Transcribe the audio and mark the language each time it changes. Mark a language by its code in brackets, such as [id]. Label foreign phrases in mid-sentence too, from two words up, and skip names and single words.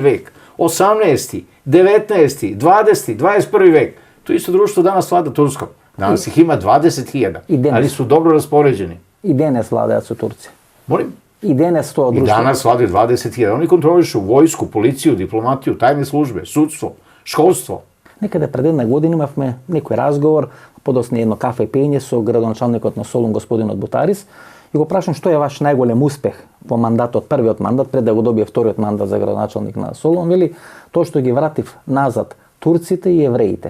[sr] vek, 18. 19. 20. 21. vek. To isto društvo danas vlada Turskom. Danas ih ima 20.000, ali su dobro raspoređeni. I danas vladaju su Turci. Molim? I danas to društvo. I danas vladaju 20.000. Oni kontrolišu vojsku, policiju, diplomatiju, tajne službe, sudstvo, školstvo. [mk] Некаде пред една година имавме некој разговор, подосне едно кафе и пење со градоначалникот на Солун, господинот Бутарис, и го прашам што е ваш најголем успех во мандатот, првиот мандат, пред да го добие вториот мандат за градоначалник на Солун, вели тоа што ги вратив назад турците и евреите.